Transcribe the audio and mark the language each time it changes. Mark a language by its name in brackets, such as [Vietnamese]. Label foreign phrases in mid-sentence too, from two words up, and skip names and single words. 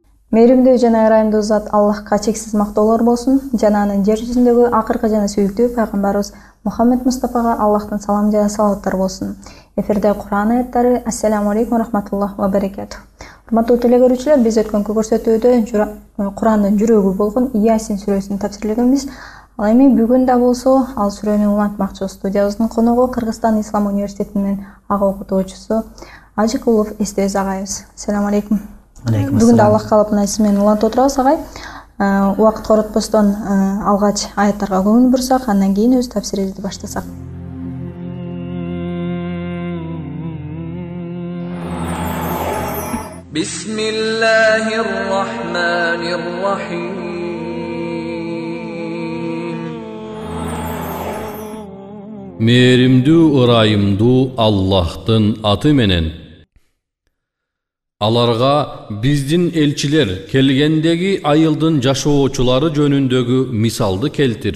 [Kyrgyz] Мээримдүү жана ырайымдуу зат Аллахка чексиз мактоолор болсун. Жана анын жер жүзүндөгү акыркы жана сүйүктүү пайгамбарыбыз Мухаммед Мустафага Аллахтын салам жана салаваттары болсун. Эфирде Кур'ан аяттары. [Arabic] السلام عليكم ورحمة الله وبركاته. [Kyrgyz] Урматтуу телегөрүүчүлөр, биз өткөнкү көрсөтүүдө Кур'андын жүрөгү болгон Ясин сүрөсүн тапшырылганбыз. Ал эми бүгүн да болсо ал сүрөнү улантмакчы. Студиябыздын коногу Кыргызстан Ислам университетинин ага окутуучусу Ажыкулов Эстебиз агайыбыз. [Arabic] السلام عليكم. [Kyrgyz] Бүгүн да Аллах каалап мына сиз менен улантып отурабыз агай. Убакыт коротпостон алгач аяттарга көңүл бурсак, андан кийин өз тапсирибизди баштасак. [Arabic] بسم الله الرحمن الرحيم. [Kyrgyz] Мээримдүү ырайымдуу Аллахтын аты менен. Аларга биздин элчилер келгендеги айылдын жашоочулары жөнүндөгү мисалды келтир.